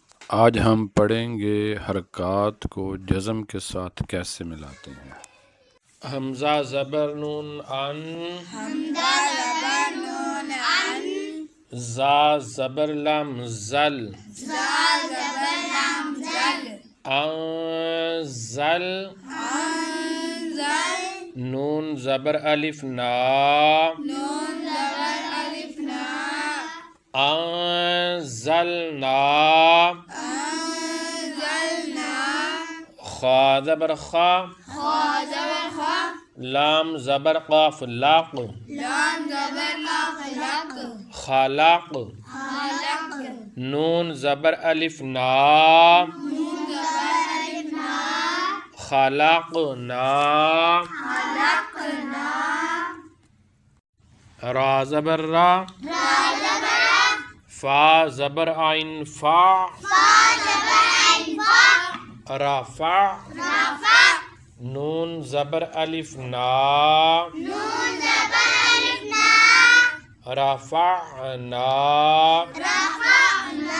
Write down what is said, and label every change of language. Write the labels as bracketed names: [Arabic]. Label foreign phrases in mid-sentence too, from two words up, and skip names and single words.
[Urdu] آج ہم پڑھیں گے حرکات کو جزم کے ساتھ کیسے ملاتے ہیں۔ حمزہ زبر نون ان، حمزہ زبر نون ان، زا زبر لام زل، زا زبر لام زل، [Arabic] انزل، انزل، [Urdu] نون زبر الف نا، نون زبر الف نا، [Arabic] انزلنا، انزلنا، [Urdu] خا زبر خا، خا زبر خا، لام زبر قاف لاق، لام زبر لا خلق، [Arabic] خلق، خلق، [Urdu] نون زبر الف نا، نون زبر الف نا، [Arabic] خلقنا، خلقنا، [Urdu] را زبر را، را زبر را، فا زبر عین فا، فا زبر عین فا، [Arabic] رفع، رفع، [Urdu] نون زبر الف نا، نون زبر الف نا، [Arabic] رفعنا، رفعنا،